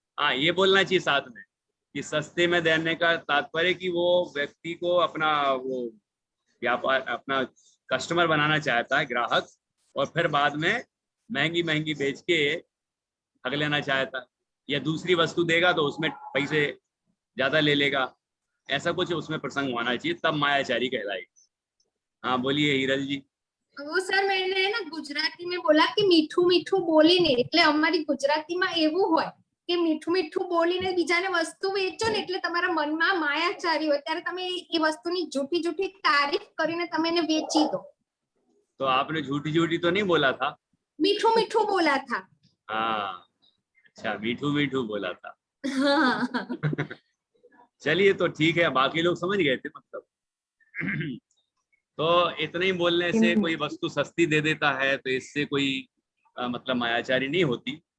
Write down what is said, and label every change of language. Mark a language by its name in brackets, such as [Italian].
[Hindi] हाँ, ये बोलना चाहिए साथ में कि सस्ते में देने का तात्पर्य कि वो व्यक्ति को अपना वो व्यापार, अपना कस्टमर बनाना चाहता है, ग्राहक, और फिर बाद में महंगी महंगी बेच के ठग लेना चाहता है, या दूसरी वस्तु देगा तो उसमें पैसे ज्यादा ले लेगा, ऐसा कुछ उसमें प्रसंग होना चाहिए, तब मायाचारी कहलाएगी। हाँ बोलिए हीरल जी। वो सर मैंने है ना [Gujarati] ગુજરાતીમાં બોલા કે મીઠું મીઠું બોલીને, એટલે અમારી ગુજરાતીમાં એવું હોય કે મીઠું મીઠું બોલીને બીજાને વસ્તુ વેચો ને એટલે તમારા મનમાં માયાચારી હોય, ત્યારે તમે એ વસ્તુની જૂઠી જૂઠી તારીફ કરીને તમે એને વેચી દો। [Hindi] तो आपने झूठी झूठी तो नहीं बोला था? [Gujarati] મીઠું મીઠું [Hindi] बोला था। हाँ, अच्छा, मीठू मीठू बोला था। हाँ। चलिए तो ठीक है, बाकी लोग समझ गए थे मतलब। तो इतने ही बोलने से कोई वस्तु सस्ती दे देता है तो इससे कोई मतलब मायाचारी नहीं होती।